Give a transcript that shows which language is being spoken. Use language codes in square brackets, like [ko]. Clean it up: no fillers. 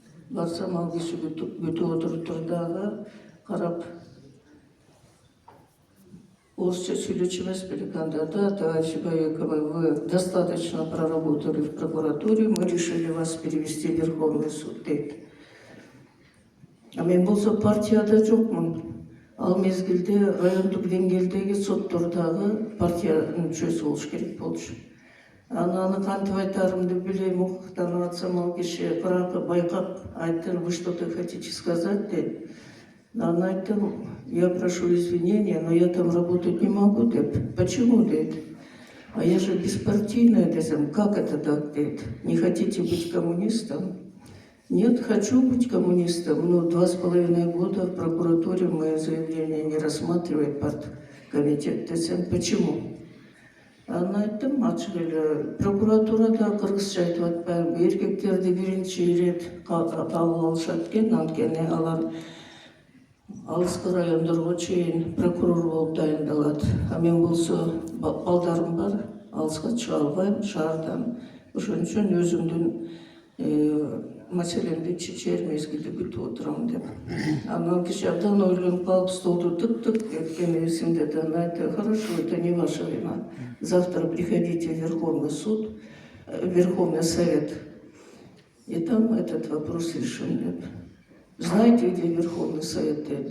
[ky] Барсам ал киши күтүп отуруптур дагы, карап, орусча сүйлөчү эмес белек анда: [ru] да, товарищ Баекова, вы достаточно проработали в прокуратуре, мы решили вас перевести в Верховный суд [ky] дейт. Мен болсо партияда жокмун. Ал мезгилде райондук деңгээлдеги соттордагы партиянын мүчөсү болуш керек болчу. Аны кантип айтарымды билбейм, укуктанып атсам, ал киши бирок байкап айтты: [ru] вы что-то хотите сказать [ky] дейт. Анан айттым: [ru] я прошу извинения, но я там работать не могу [ky] деп. [ru] Почему [ky] дейт? [ru] А я же беспартийная [ky] десем. [ru] Как это так [ky] дейт? [ru] Не хотите быть коммунистом? Нет, хочу быть коммунистом, но 2,5 года в прокуратуре мое заявление не рассматривает парткомитет. Почему? [ky] Анан айттым ачык эле: прокуратурада кыргызча айтып атпайбы, эркектерди биринчи ирет кабыл алышат экен, анткени алар алыскы райондорго чейин прокурор болуп дайындалат. А мен болсо балдарым бар, алыска чыга албайм шаардан. Ошон үчүн өзүмдүн маселемди чечер мезгилди күтүп отурам деп. Анан киши абдан ойлонуп калып, столду тык-тык эткени эсимде да. Анан айтты: [ru] хорошо, это не ваша вина. Завтра приходите в Верховный суд, Верховный совет, и там этот вопрос решим [ky] деп. [ru] Знаете, где Верховный совет?